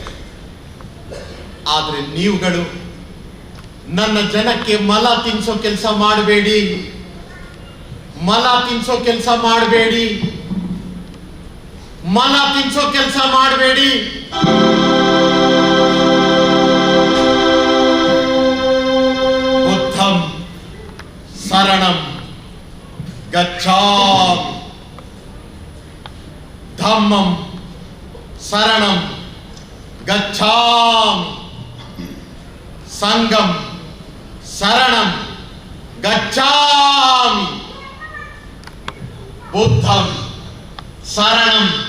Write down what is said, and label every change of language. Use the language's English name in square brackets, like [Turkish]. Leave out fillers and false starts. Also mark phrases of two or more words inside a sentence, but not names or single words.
[Kannada] ಆದ್ರೆ ನೀವುಗಳು ನನ್ನ ಜನಕ್ಕೆ ಮಲ ತಿನ್ಸೋ ಕೆಲಸ ಮಾಡಬೇಡಿ, ಮಲ ತಿನ್ಸೋ ಕೆಲಸ ಮಾಡಬೇಡಿ, ಮಲ ತಿನ್ಸೋ ಕೆಲಸ ಮಾಡಬೇಡಿ. [Pali] ಬುದ್ಧಂ ಶರಣಂ ಗಚ್ಛಾಮಿ, ಧಮ್ಮಂ ಶರಣಂ ಗಚ್ಛಾಮಿ, ಸಂಘಂ ಶರಣಂ ಗಚ್ಛಾಮಿ, ಬುದ್ಧಂ ಶರಣಂ